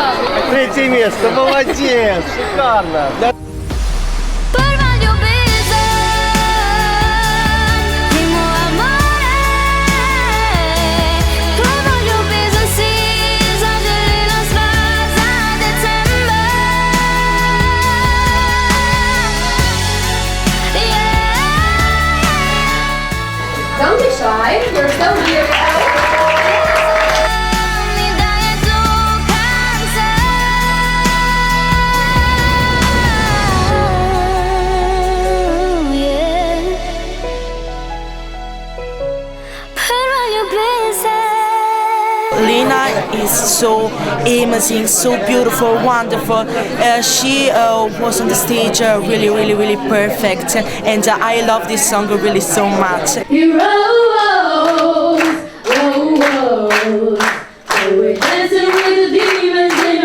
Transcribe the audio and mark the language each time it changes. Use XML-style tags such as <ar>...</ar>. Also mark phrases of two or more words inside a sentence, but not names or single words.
<ru>Третье место, молодец, шикарно.</ru> <sl>Prva ljubezen,</sl> <it>primo amore.</it> <sl>Prva ljubezen si zaželela sva za december.</sl> <en>Don't be shy, you're so beautiful.</en> <sl>Mi daje to, kar sem. Prva ljubezen.</sl> <en>Lina is so amazing, so beautiful, wonderful. She was on the stage really, really, really perfect, and I love this song really so much. Heroes, oh, oh, oh, we're dancing with the demons</en>